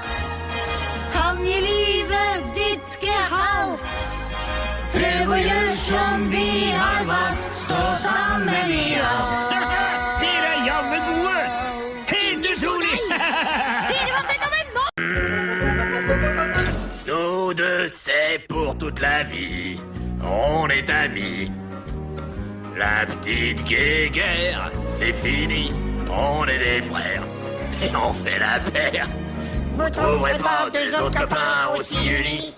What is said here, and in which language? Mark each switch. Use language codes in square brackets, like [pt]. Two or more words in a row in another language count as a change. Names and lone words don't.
[no] Han gir livet ditt gehalt. Prøv å gjøre som vi har valgt, stå sammen i alt. Dere er jammen gode! Helt utrolig! Dere var fenomenale! [fr] Nous deux, c'est pour toute la vie. On est amis. La petite guéguerre, c'est fini. On est des frères. Et on fait la paire. Vous trouverez pas deux autres copains aussi uniques.